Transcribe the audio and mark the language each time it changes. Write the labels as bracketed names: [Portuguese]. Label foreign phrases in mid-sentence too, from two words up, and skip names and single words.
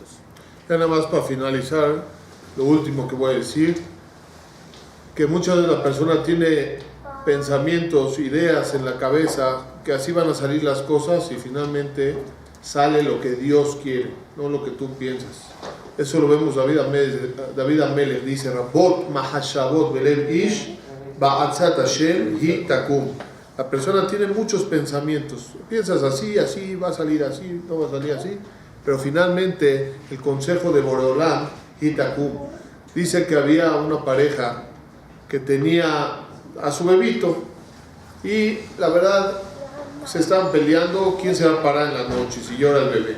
[Spanish] Ya nada más para finalizar, lo último que voy a decir, que muchas veces la persona tiene pensamientos, ideas en la cabeza, que así van a salir las cosas y finalmente sale lo que Dios quiere, no lo que tú piensas. Eso lo vemos David Amelech dice, [Hebrew] רבות מחשבות בלב איש ועצת השם היא תקום. [Spanish] La persona tiene muchos pensamientos, piensas así, así, va a salir así, no va a salir así, pero finalmente el consejo de Boreolam [Hebrew] היא תקום. [Spanish] Dice que había una pareja que tenía a su bebito y la verdad se estaban peleando quién se va a parar en la noche si llora el bebé.